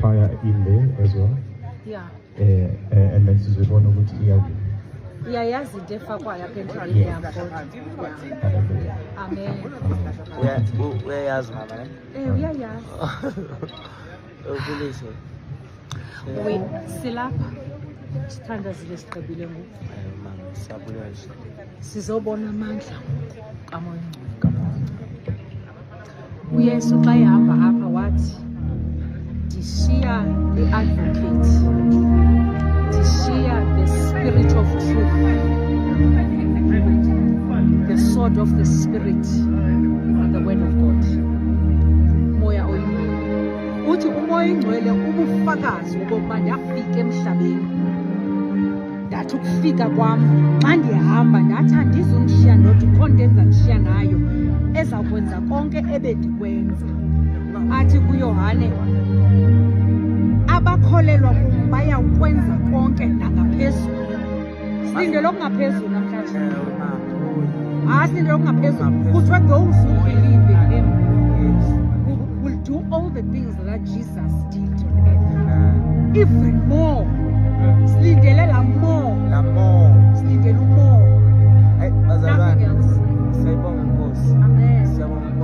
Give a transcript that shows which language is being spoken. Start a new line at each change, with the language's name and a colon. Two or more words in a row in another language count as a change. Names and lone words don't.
English: fire in there as well. Yeah. And then
Xhosa: sizobona ukuthi iyakuphi. Uyayazi into efakwayo apha entlawini yam kodwa. Hallelujah. Amen. Uyayazi mama ne? Uyayazi. Uvulise. Silapha sithandazile sigqibile ngoku. Mama siyabulela nje. Sizobona amandla kaMoya Oyingcwele. uYesu xa ehamba apha wathi ndishiya the-advocate, ndishiya
English: the spirit of truth, the sword of the spirit, the word of God.
Xhosa: Moya Oyingcwele uthi uMoya Oyingcwele ubufakazi okokuba ndafika emhlabeni, ndathi ukufika kwam xa ndihamba ndathi andizumshiya ndodwa, ukho nto endizamshiya nayo ezakwenza konke ebendikwenza. Athi kuYohane, abakholelwa kum bayakwenza konke nangaphezulu. Silindele okungaphezulu namhlanje. Silindele okungaphezulu.
English: Kuthiwa those who believe in him will do all the things that Jesus did on earth. Even more.
Xhosa: Silindele la
English: more. Silindele more. Nothing else.
Xhosa: Siyabonga Nkosi. Amen. Siyabonga